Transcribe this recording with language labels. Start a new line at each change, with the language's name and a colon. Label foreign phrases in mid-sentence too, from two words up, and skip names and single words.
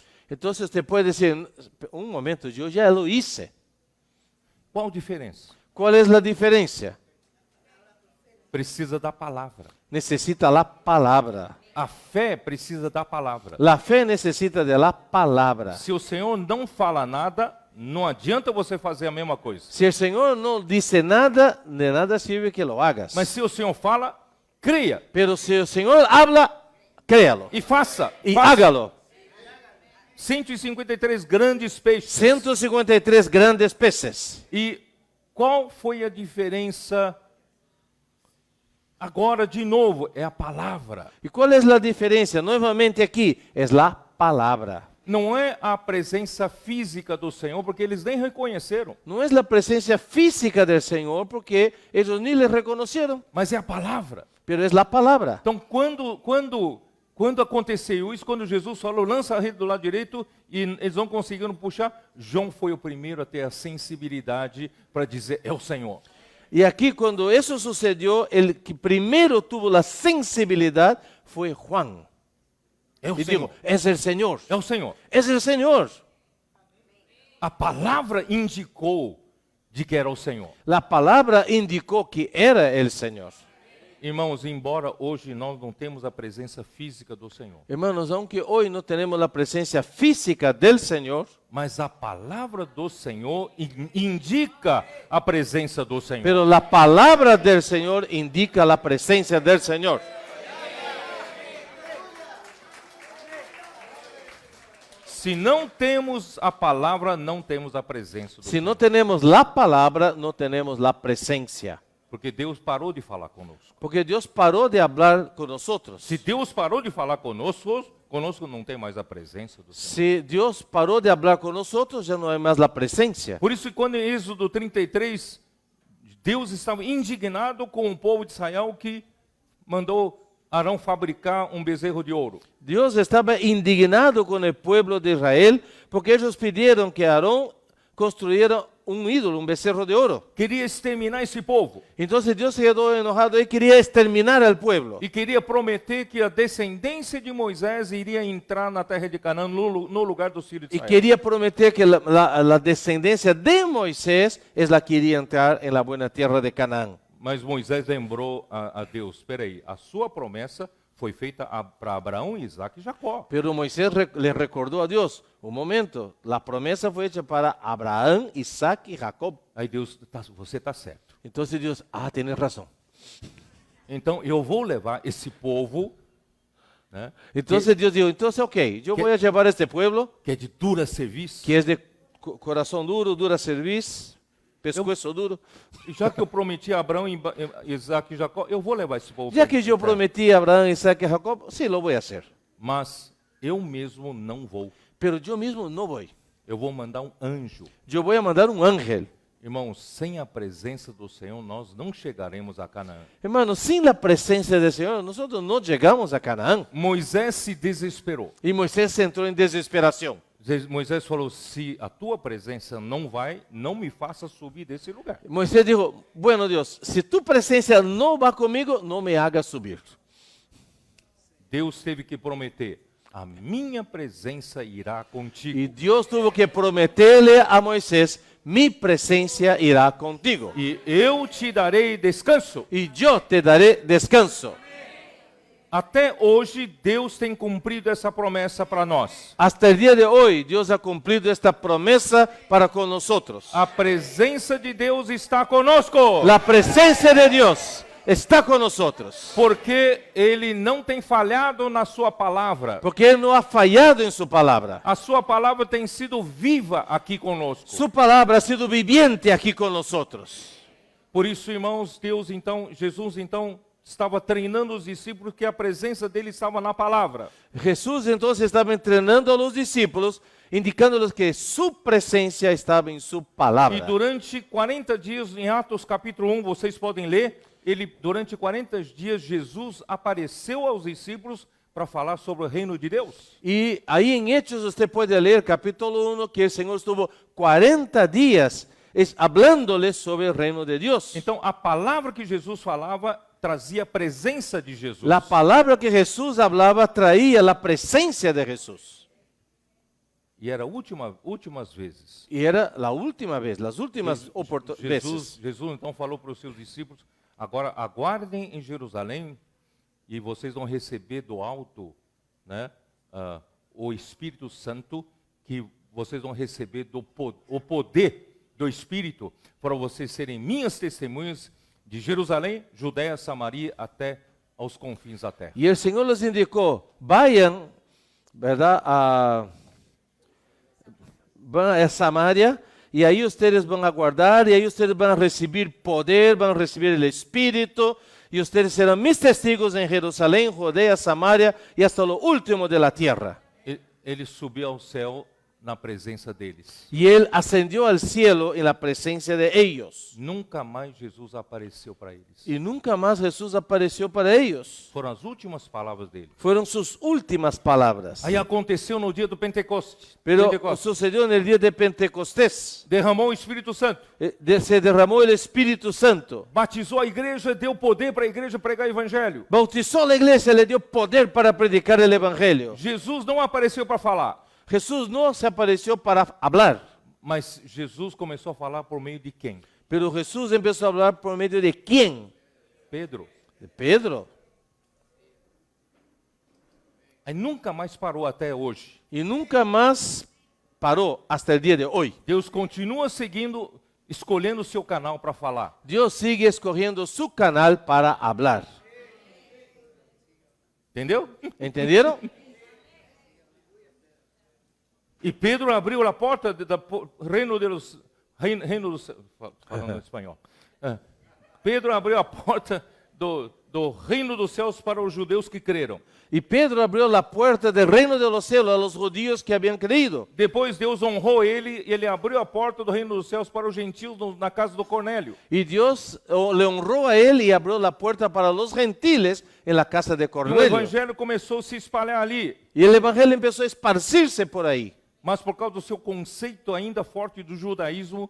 Spanish: Entonces usted puede decir, un momento, yo ya lo hice.
Portuguese: Qual a diferença?
Spanish: ¿Cuál es la diferencia?
Portuguese: Precisa da palavra.
Spanish: Necesita la palabra.
Portuguese: A fé precisa da palavra.
Spanish: La fe necesita de la palabra.
Portuguese: Se o Senhor não fala nada, não adianta você fazer a mesma coisa.
Spanish: Si el Señor no dice nada, de nada sirve que lo hagas.
Portuguese: Mas se o Senhor fala, creia
Spanish: Pero si el Señor habla, créalo
Portuguese: e faça.
Spanish: y
Portuguese: Faça.
Spanish: hágalo.
Portuguese: 153 grandes peixes.
Spanish: 153 grandes peces.
Portuguese: E qual foi a diferença? Agora, de novo, é a palavra.
Spanish: ¿Y cuál es la diferencia? Nuevamente aquí, es la palabra.
Portuguese: Não é a presença física do Senhor, porque eles nem reconheceram.
Spanish: No es la presencia física del Señor porque ellos ni le reconocieron,
Portuguese: Mas é a palavra.
Spanish: pero es la palabra.
Portuguese: Então, quando aconteceu isso, quando Jesus falou, lança a rede do lado direito, e eles não conseguiram puxar, João foi o primeiro a ter a sensibilidade para dizer, é o Senhor.
Spanish: Y aquí cuando eso sucedió, el que primero tuvo la sensibilidad fue Juan.
Portuguese: É o
Spanish: Y
Portuguese: Senhor.
Spanish: dijo, es el Señor,
Portuguese: É o Senhor.
Spanish: es el Señor.
Portuguese: A palavra indicou de que era o Senhor.
Spanish: La palabra indicó que era el Señor.
Portuguese: Irmãos, embora hoje nós não temos a presença física do Senhor,
Spanish: Hermanos, aunque hoy no tenemos la presencia física del Señor,
Portuguese: mas a palavra do Senhor indica a presença do Senhor.
Spanish: pero la palabra del Señor indica la presencia del Señor.
Portuguese: Se não temos a palavra, não temos a presença do
Spanish: Si
Portuguese: Senhor.
Spanish: no tenemos la palabra, no tenemos la presencia.
Portuguese: Porque Deus parou de falar conosco.
Spanish: Porque Dios paró de hablar con nosotros.
Portuguese: Se Deus parou de falar conosco não tem mais a presença do Senhor.
Spanish: Si Dios paró de hablar con nosotros, ya no hay más la presencia.
Portuguese: Por isso, quando em Êxodo 33, Deus estava indignado com o povo de Israel que mandou Arão fabricar um bezerro de ouro.
Spanish: Dios estaba indignado con el pueblo de Israel porque ellos pidieron que Aarón construyera un ídolo, un becerro de oro.
Portuguese: Queria exterminar esse povo.
Spanish: Entonces Dios se quedó enojado y quería exterminar al pueblo.
Portuguese: E queria prometer que a descendência de Moisés iria entrar na terra de Canaã no lugar dos filhos de
Spanish: Y
Portuguese: Israel.
Spanish: quería prometer que la descendencia de Moisés es la que iría entrar en la buena tierra de Canaán.
Portuguese: Mas Moisés lembrou a Deus, espera aí, a sua promessa foi feita para Abraão, Isaac e Jacó.
Spanish: Pero Moisés le recordó a Dios, un momento, la promesa fue hecha para Abraham, Isaac y Jacob.
Portuguese: Aí Deus, você está certo.
Spanish: Entonces Dios, tienes razón.
Portuguese: Então eu vou levar esse povo, né,
Spanish: Entonces Dios dijo, entonces ok, yo voy a llevar a este pueblo
Portuguese: que é de dura serviço.
Spanish: que es de corazón duro, dura cerviz, pescuezo duro.
Portuguese: E já que eu prometi a Abraão, Isaac e Jacó, eu vou levar esse povo.
Spanish: Ya
Portuguese: para
Spanish: que yo
Portuguese: essa terra.
Spanish: prometí a Abraham, Isaac y Jacob, sí, lo voy a hacer.
Portuguese: Mas eu mesmo não vou.
Spanish: Pero yo mismo no voy.
Portuguese: Eu vou mandar um anjo.
Spanish: Yo voy a mandar un ángel.
Portuguese: Irmãos, sem a presença do Senhor, nós não chegaremos a Canaã.
Spanish: Hermano, sin la presencia del Señor, nosotros no llegamos a Canaán.
Portuguese: Moisés se desesperou.
Spanish: Y Moisés entró en desesperación.
Portuguese: Moisés falou, se a tua presença não vai, não me faça subir desse lugar.
Spanish: Moisés dijo, bueno Dios, si tu presencia no va conmigo, no me hagas subir.
Portuguese: Deus teve que prometer: a minha presença irá contigo.
Spanish: Y Dios tuvo que prometerle a Moisés, mi presencia irá contigo.
Portuguese: E eu te darei descanso.
Spanish: Y yo te daré descanso.
Portuguese: Até hoje, Deus tem cumprido essa promessa para nós.
Spanish: Hasta el día de hoy, Dios ha cumplido esta promesa para con nosotros.
Portuguese: A presença de Deus está conosco.
Spanish: La presencia de Dios está con nosotros.
Portuguese: Porque Ele não tem falhado na sua palavra.
Spanish: Porque Él no ha fallado en su palabra.
Portuguese: A sua palavra tem sido viva aqui conosco.
Spanish: Su palabra ha sido viviente aquí con nosotros.
Portuguese: Por isso, irmãos, Jesus então estava treinando os discípulos que a presença dele estava na palavra.
Spanish: Jesús entonces estaba entrenando a los discípulos, indicándoles que su presencia estaba en su
Portuguese: E
Spanish: palabra.
Portuguese: durante 40 dias, em Atos capítulo 1, vocês podem ler, durante 40 dias Jesus apareceu aos discípulos para falar sobre o reino de Deus.
Spanish: Y ahí en Hechos usted puede leer capítulo 1 que el Señor estuvo 40 días hablándoles sobre el reino de Dios.
Portuguese: Então, a palavra que Jesus falava trazia a presença de Jesus.
Spanish: La palabra que Jesús hablaba traía la presencia de Jesús.
Portuguese: E era últimas vezes.
Spanish: Y era la última vez, las últimas veces.
Portuguese: Jesus então falou para os seus discípulos: agora aguardem em Jerusalém e vocês vão receber do alto, né, o Espírito Santo, que vocês vão receber o poder do Espírito para vocês serem minhas testemunhas de Jerusalém, Judéia, Samaria, até aos confins da terra.
Spanish: Y el Señor les indicó, vayan, ¿verdad?, van a Samaria, y ahí ustedes van a guardar, y ahí ustedes van a recibir poder, van a recibir el Espíritu, y ustedes serán mis testigos en Jerusalén, Judea, Samaria, y hasta lo último de la tierra.
Portuguese: Ele subiu ao céu na presença deles.
Spanish: Y Él ascendió al cielo en la presencia de ellos.
Portuguese: Nunca mais Jesus apareceu para eles.
Spanish: Y nunca más Jesús apareció para ellos.
Portuguese: Foram as últimas palavras dele.
Spanish: Fueron sus últimas palabras.
Portuguese: Aí aconteceu no dia do Pentecostes.
Spanish: Pero sucedió en el día de Pentecostés.
Portuguese: Derramou o Espírito Santo.
Spanish: Se derramó el Espíritu Santo.
Portuguese: Batizou a igreja, deu poder para a igreja pregar o evangelho.
Spanish: Bautizó la iglesia, le dio poder para predicar el evangelio.
Portuguese: Jesus não apareceu para falar.
Spanish: Jesús no se apareció para hablar.
Portuguese: Mas Jesus começou a falar por meio de quem?
Spanish: Pero Jesús empezó a hablar por medio de quién?
Portuguese: Pedro.
Spanish: De Pedro.
Portuguese: Aí nunca mais parou até hoje.
Spanish: Y nunca más paró hasta el día de hoy.
Portuguese: Deus continua escolhendo o seu canal para falar.
Spanish: Dios sigue escogiendo su canal para hablar.
Portuguese: Entendeu?
Spanish: ¿Entendieron?
Portuguese: E Pedro abriu a porta do reino dos falando em espanhol. Pedro abriu a porta do reino dos céus para os judeus que creram.
Spanish: Y Pedro abrió la puerta del reino de los cielos a los judíos que habían creído.
Portuguese: Depois Deus honrou ele e ele abriu a porta do reino dos céus para os gentios na casa do Cornélio.
Spanish: Y Dios le honró a él y abrió la puerta para los gentiles en la casa de
Portuguese: E o
Spanish: Cornelio.
Portuguese: evangelho começou a se espalhar ali.
Spanish: Y el evangelio empezó a esparcirse por ahí.
Portuguese: Mas por causa do seu conceito ainda forte do judaísmo,